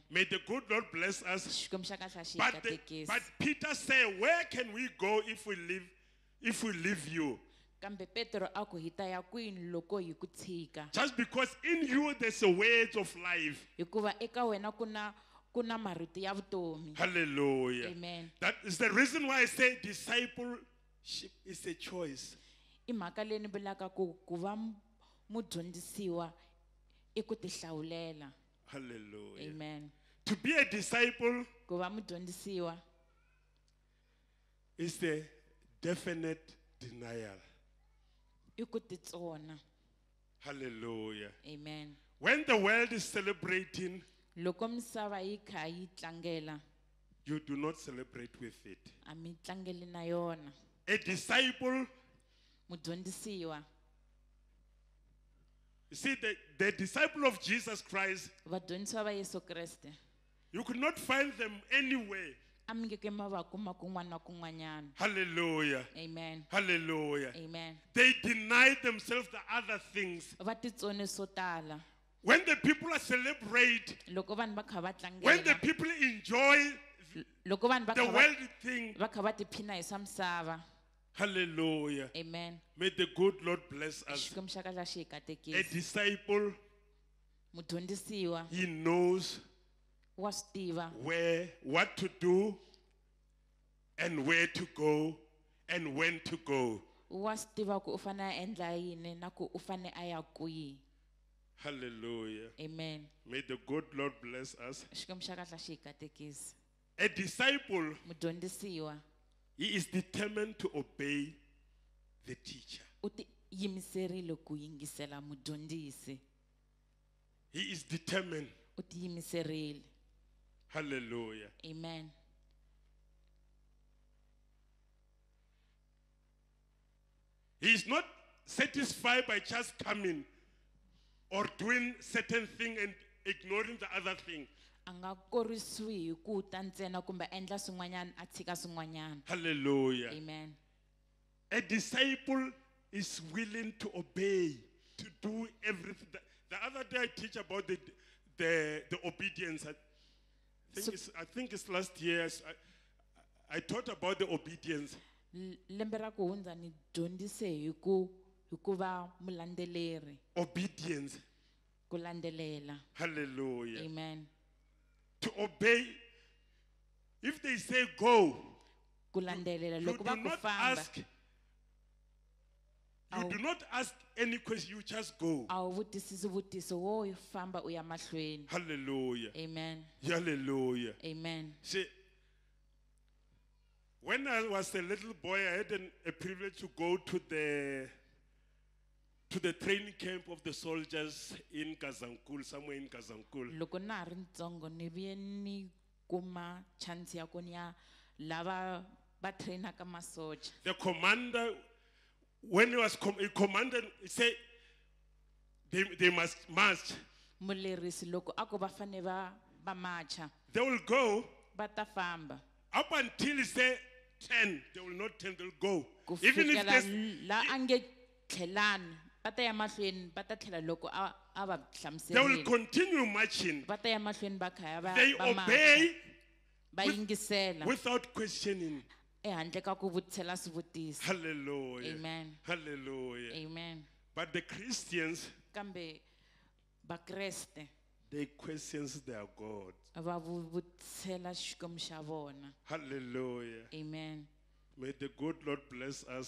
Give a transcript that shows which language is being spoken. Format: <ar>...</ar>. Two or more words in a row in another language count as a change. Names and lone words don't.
<en>May the good Lord bless us.</en> <ts>Xikwembu xa kahle xi hi katekisi.</ts> <en>But Peter said, where can we go if we leave you?</en> <ts>Kambe Petro a ku hi ta ya kwini loko hi ku tshika.</ts> <en>Just because in you there's a words of life.</en> <ts>Hikuva eka wena ku na marito ya vutomi. Hallelujah. Amen.</ts> <en>That is the reason why I say discipleship is a choice.</en> <ts>I mhaka leyi ni vulaka ku va mudyondzisiwa I ku tihlawulela. Hallelujah. Amen.</ts> <en>To be a disciple</en> <ts>Ku va mudyondzisiwa</ts> <en>is a definite denial.</en> <ts>i ku titsona. Hallelujah. Amen.</ts> <en>When the world is celebrating,</en> <ts>Loko misava yi kha yi tlangela,</ts> <en>you do not celebrate with it.</en> <ts>a mi tlangeli na yona.</ts> <en>A disciple,</en> <ts>Mudyondzisiwa,</ts> <en>you see, the disciple of Jesus Christ,</en> <ts>vadyondzisiwa va Yesu Kreste,</ts> <en>you could not find them anywhere.</en> <ts>a mi nge ke ma va kuma kun'wana na kun'wanyana. Hallelujah. Amen. Hallelujah. Amen.</ts> <en>They denied themselves the other things.</en> <ts>Va titsone swo tala.</ts> <en>When the people are celebrate,</en> <ts>Loko vanhu va kha va</ts> <en>when the</en> <ts>tlangela,</ts> <en>people enjoy</en> <ts>loko vanhu va</ts> <en>the</en> <ts>kha va-</ts> <en>worldly thing,</en> <ts>va kha va tiphina hi swa misava. hallelujah. Amen.</ts> <en>May the good Lord bless us.</en> <ts>Xikwembu xa kahle xi hi</ts> <en>A</en> <ts>katekisi.</ts> <en>disciple,</en> <ts>Mudyondzisiwa</ts> <en>he knows</en> <ts>wa swi tiva</ts> <en>what to do and where to go and when to go.</en> <ts>wa swi tiva ku u fane a endla yini na ku u fane a ya kwihi. Hallelujah. Amen.</ts> <en>May the good Lord bless us.</en> <ts>Xikwembu xa kahle xi hi katekisi.</ts> <en>A disciple,</en> <ts>Mudyondzisiwa</ts> <en>he is determined to obey the teacher.</en> <ts>u ti yimiserile ku yingisela mudyondzisi.</ts> <en>He is determined.</en> <ts>U ti yimiserile. Hallelujah. Amen.</ts> <en>He is not satisfied by just coming or doing certain thing and ignoring the other thing.</en> <ts>A nga korisiwi hi ku ta ntsena kumbe a endla swin'wanyana a tshika swin'wanyana. Hallelujah. Amen.</ts> <en>A disciple is willing to obey, to do everything. The other day I teach about the obedience. I think it's last year. I taught about the obedience.</en> <ts>Lembe ra ku hundza ni dyondzise hi ku va mulandzeleri,</ts> <en>Obedience.</en> <ts>ku landzelela. Hallelujah. Amen.</ts> <en>To obey. If they say go,</en> <ts>Ku landzelela</ts> <en>you</en> <ts>loko</ts> <en>do</en> <ts>va ku</ts> <en>not</en> <ts>famba</ts> <en>ask. You</en> <ts>Awu.</ts> <en>do not ask any question. You just go.</en> <ts>a wu vutisisi vutiso wo famba u ya mahlweni. Hallelujah. Amen. Hallelujah. Amen.</ts> <en>See, when I was a little boy, I had a privilege to go to the training camp of the soldiers in Gazankul, somewhere in Gazankul.</en> <ts>Loko na ha ri ntsongo ni vuye ni kuma chance ya ku ni ya lava va trainaka masoja.</ts> <en>The commander, when he was he commanded, he said they must march.</en> <ts>Mulerisi loko a ku va fane va marcha,</ts> <en>They will go</en> <ts>va ta famba.</ts> <en>up until he said 10. They will not 10, they'll go.</en> <ts>Ku</ts> <en>Even if</en> <ts>fikela</ts> <en>there's,</en> <ts>la a nge tlhelani va ta ya mahlweni va ta tlhela loko a va</ts> <en>they will</en> <ts>hlamuserile.</ts> <en>continue marching.</en> <ts>Va ta ya mahlweni va khaya va</ts> <en>They</en> <ts>va marcha.</ts> <en>obey</en> <ts>Va yingisela</ts> <en>without questioning.</en> <ts>ehandle ka ku vutisela swivutiso. Hallelujah. Amen. Hallelujah. Amen.</ts> <en>But the Christians,</en> <ts>Kambe vakreste</ts> <en>they questions their God.</en> <ts>va vutisela xikwembu xa vona. Hallelujah. Amen.</ts> <en>May the good Lord bless us.</en>